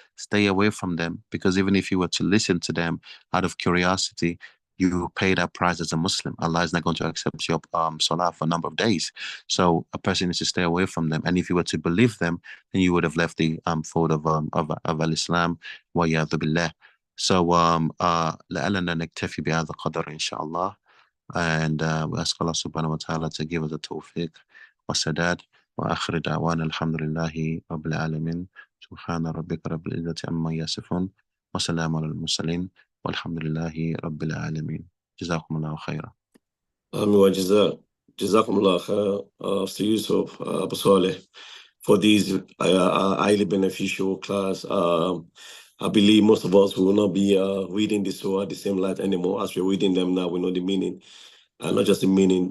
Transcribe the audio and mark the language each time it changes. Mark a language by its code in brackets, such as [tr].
[en] Stay away from them, because even if you were to listen to them out of curiosity, you pay that price as a Muslim. Allah is not going to accept your salah for a number of days. So a person needs to stay away from them. And if you were to believe them, then you would have left the fold of al-Islam. [ar] وَيَعْذُ بِاللَّهِ. So لعلنا نكتفي بهذا القدر إن شاء الله. [en] And we ask Allah subhanahu wa ta'ala to give us the tawfiq wa sadad. [ar] وآخر دعوانا الحمد لله رب العالمين. سبحان ربك رب العزة عما يصفون وسلام على المرسلين والحمد لله رب العالمين. جزاكم الله خيرا. Jazakumullah khair, [en] Mr. Yusuf, Abu Saleh, for these highly beneficial class. I believe most of us will not be reading the surah the same light anymore. As we're reading them now, we know the meaning, and not just the meaning.